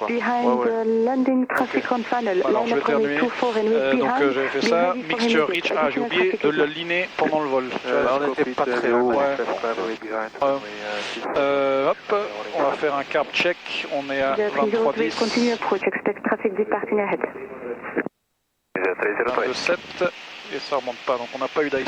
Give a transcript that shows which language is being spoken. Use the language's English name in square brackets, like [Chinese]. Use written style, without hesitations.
[English] Behind the landing traffic control, [French] Alors je vais terminer. Donc j'avais fait ça, mixture rich. Ah, j'ai oublié de le liner pendant le vol. on n'était pas très haut. Ouais. Hop, on va faire un carb check, on est à 23,10. [English] Continue approach, expect traffic departing ahead. [French] 27 et ça remonte pas, donc on n'a pas eu d'icing.